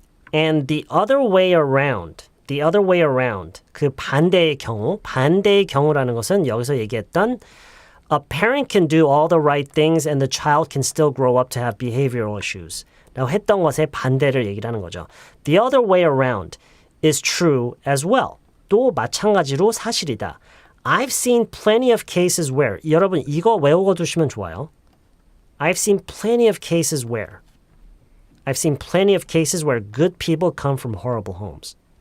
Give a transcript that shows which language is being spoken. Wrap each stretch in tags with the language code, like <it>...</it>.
<en>And the other way around,</en> <ko>그 반대의 경우라는 것은 여기서 얘기했던</ko> <en>a parent can do all the right things and the child can still grow up to have behavioral issues.</en> <ko>라고 했던 것의 반대를 얘기를 하는 거죠.</ko> <en>The other way around is true as well.</en> <ko>또 마찬가지로 사실이다.</ko> <en>I've seen plenty of cases where</en> <ko>여러분 이거 외우고 두시면 좋아요.</ko> <en>I've seen plenty of cases where good people come from horrible homes.</en>